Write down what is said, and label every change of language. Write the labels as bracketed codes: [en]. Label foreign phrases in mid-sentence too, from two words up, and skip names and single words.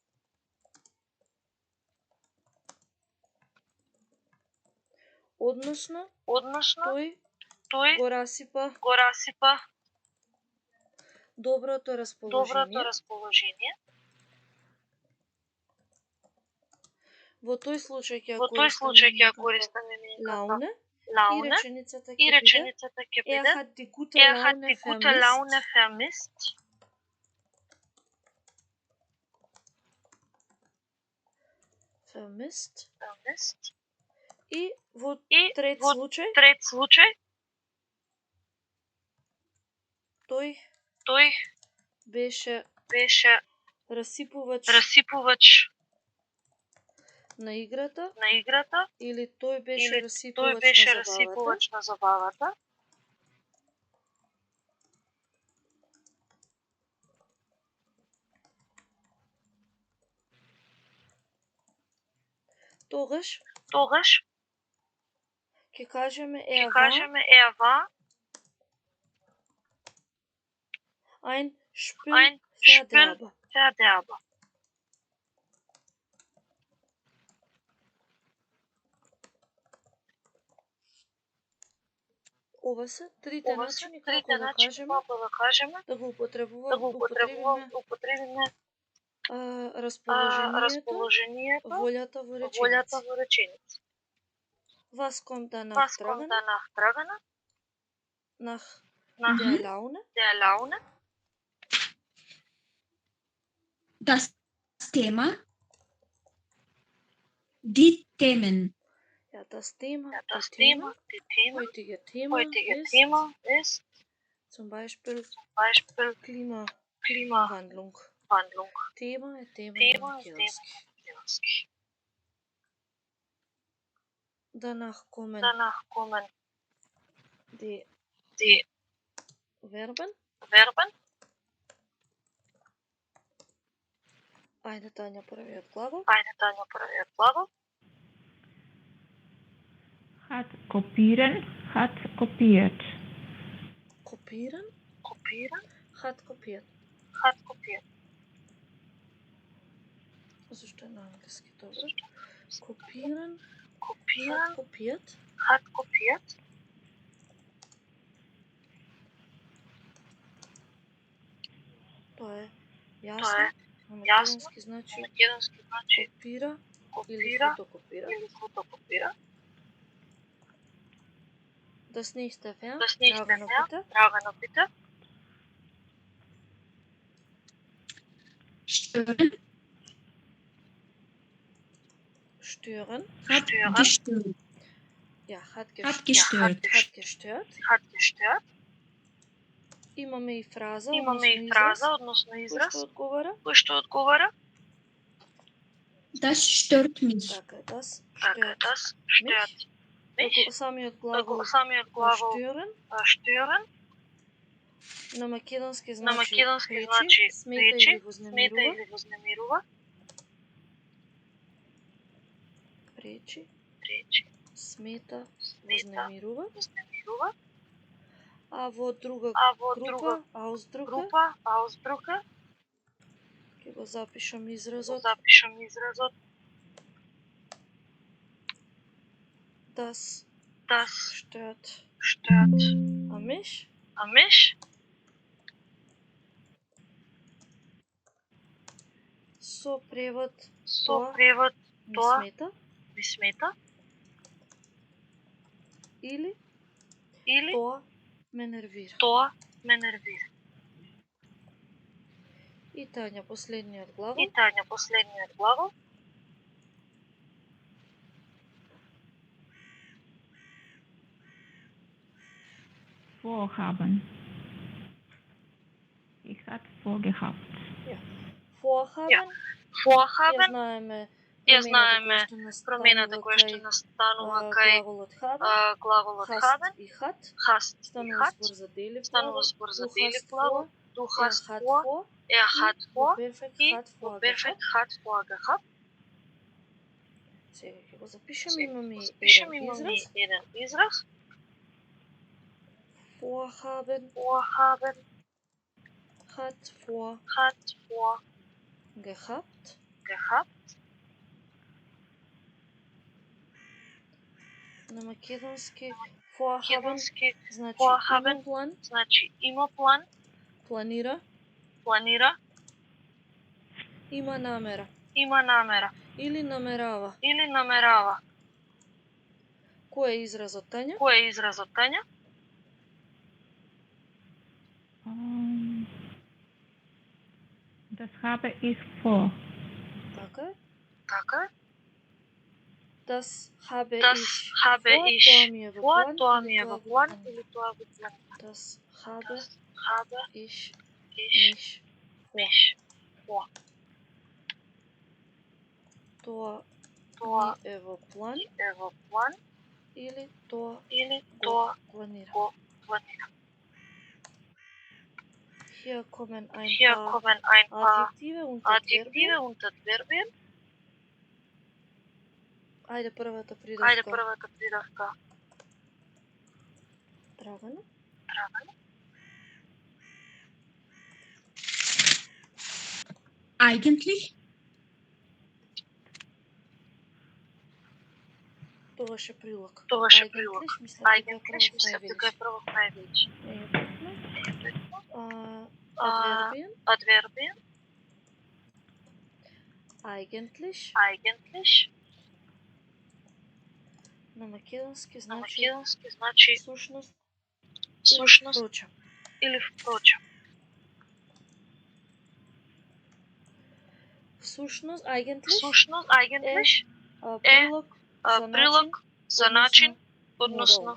[mk] Односно тој го расипа доброто расположение. Во тој случај ќе ја користам лауне и реченицата ќе биде [de] er hat die gute Laune vermisst. [mk] И во трет случај тој беше расипувач на играта или тој беше расипувач на забавата. Тогаш ќе кажеме [de] er war ein Spielverderber. [mk] Ова се трите начини како да кажеме, да го употребиме расположението, волјата во реченица. [de] Was kommt danach dran? Nach der Laune. Das Thema. Die Themen. Ja, das Thema, heutige Thema ist zum Beispiel Klimawandlung. [mk] Thema македонски. [de] Danach kommen die Verben. [mk] Ајде Тања првиот глагол. [de] Hat kopieren, hat kopiert. Kopieren, hat kopiert. [mk] Зашто е на англиски добро? [de] Kopieren, hat kopiert. [mk] Тоа е јасно. На македонски значи копира или фотокопира. [de] Das nächste Verb, Dragano bitte. stören. Stören. Hat gestört. Ja, hat Hat gestört. gestört. Hat gestört. Hat gestört. [mk] Имаме и фраза, односно израз, кој што одговара. [de] Das stört mich. [mk] Така, das [de] Das stört stört mich. mich. [mk] Самиот глагол stören [de] Stören [mk] на македонски на значи македонски пречи, значи смета пречи, или вознемирува. Пречи, смета, вознемирува. А во друга група, [de] Ausdrucke, [mk] ќе го запишам изразот [de] das stört a mich, [mk] со превод превод ми тоа смета ми смета или или тоа ме нервира. ме нервира. И Тања, последниот И глагол. Тања, последниот глагол. [de] Vorhaben. Ich hatte vorgehabt. Vorhaben. Vorhaben. [mk] Ја знаеме промената која што настанува кај глаголот haben и hat. [de] Hast и [mk] Станува [de] hat. [mk] збор за делив Станува збор за делив глагол. [de] Du hast vor. Hat vor. [mk] И во перфект [de] hat vor gehabt. [mk] Сега ќе го запишем, имаме еден израз. [de] Vorhaben. Hat vor gehabt. [mk] На македонски vorhaben значи има план. Планира. Има намера. Или намерава. Кој е изразот, Тања? [de] Das habe ich vor. [mk] Така е. [de] Das habe ich vor, [mk] тоа ми е во план или тоа во план. [de] Das habe ich mich vor. [mk] Тоа ми е во план или тоа го планира. [de] Hier kommen ein paar Adjektive und Adverbien. [mk] Ајде првата придавка. Драгана. [de] Eigentlich. [mk] Тогаш е прилог. Eigentlich мислам дека е прво највеќе. [de] Adverbien. Eigentlich. [mk] На македонски значи сушност или впрочем. Сушност, eigentlich е прилог за начин, односно